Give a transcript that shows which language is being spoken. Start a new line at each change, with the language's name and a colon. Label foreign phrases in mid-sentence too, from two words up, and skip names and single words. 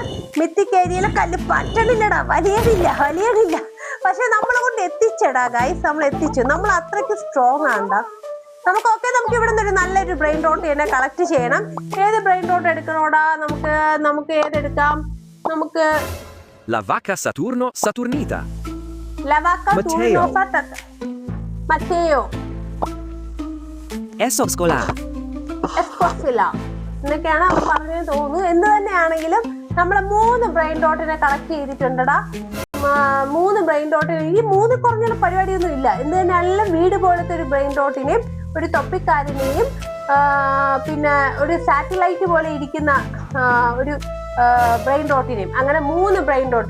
Malayalam: മിത്തിക് ഏരിയയിലെ കല്ല് പറ്റണില്ലടാ, വലിയണില്ല. പക്ഷെ നമ്മളെ കൊണ്ട് എത്തിച്ചടാ ഗൈസ്, നമ്മൾ എത്തിച്ചു. നമ്മൾ അത്രയ്ക്ക് സ്ട്രോങ് ആണ്ടാ. നമുക്ക് ഇവിടെ നിന്ന് ഒരു നല്ലൊരു
English: brain rot
Malayalam: തന്നെ കളക്ട് ചെയ്യണം. ഏത്
English: brain rot
Malayalam: എടുക്കണോടാ? നമുക്ക് ഏതെടുക്കാം? നമുക്ക്
Italian: La vacca Saturno Saturnita. La vacca Saturno Matteo. Esoscola.
Malayalam: എന്നൊക്കെയാണ് അവർ പറഞ്ഞു തോന്നുന്നു. എന്ത് തന്നെയാണെങ്കിലും നമ്മളെ 3
English: brain rotine
Malayalam: കളക്ട് ചെയ്തിട്ടുണ്ടടാ. 3
English: brain rotin
Malayalam: ഈ 3 കുറഞ്ഞ പരിപാടിയൊന്നും ഇല്ല. എന്ത് തന്നെയാണെങ്കിലും വീട് പോലത്തെ ഒരു
English: brain rotineyum
Malayalam: ഒരു തൊപ്പിക്കാരനെയും പിന്നെ ഒരു സാറ്റലൈറ്റ് പോലെ ഇരിക്കുന്ന ഒരു
English: brain rotineyum,
Malayalam: അങ്ങനെ 3
English: brain rot.